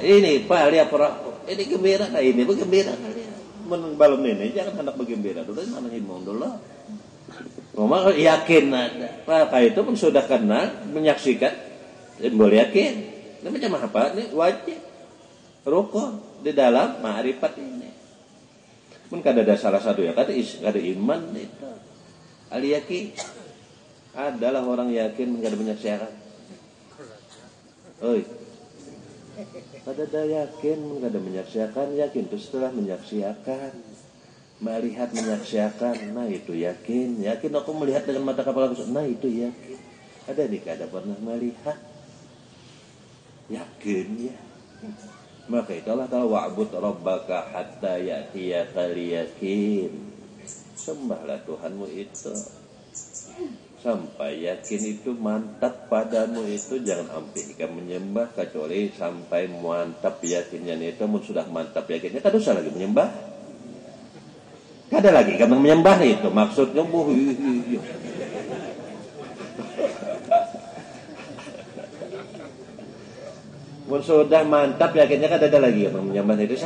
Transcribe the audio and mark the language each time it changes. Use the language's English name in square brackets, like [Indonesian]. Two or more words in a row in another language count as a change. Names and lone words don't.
[Indonesian] Ini paling apa? Ini gembira kah ini? Bergembira kali. [Banjar] Balem ini jangan hendak bergembira dulu, mana himung dulu. [Indonesian] Maka yakin ada. Maka itu pun sudah kenal, menyaksikan, boleh yakin. Ini macam apa? Ini wajib rukun di dalam ma'rifat ini. [Banjar] Pun kada ada salah satu ya kada iman itu. Ali yakin adalah orang yakin kada menyaksikan. Oi. Kada ada yakin kada menyaksikan, yakin itu setelah menyaksikan. [Indonesian] Melihat menyaksikan, nah itu yakin. Yakin aku melihat dengan mata kepala aku, nah itu yakin. Ada nih kada pernah melihat. Yakin ya. Maka itu Allah Ta'ala [Arabic] wa'bud rabbaka hatta ya'tiyakal yakin. [Indonesian] Sembahlah Tuhanmu itu sampai yakin itu mantap padamu itu. Jangan ambil kamu menyembah kecuali sampai mantap yakinnya itu. [Banjar] Sudah mantap yakinnya kan usah lagi menyembah. Kada lagi kamu menyembah itu maksudnya mun sudah mantap yakinnya kan ada lagi yang menyembah itu.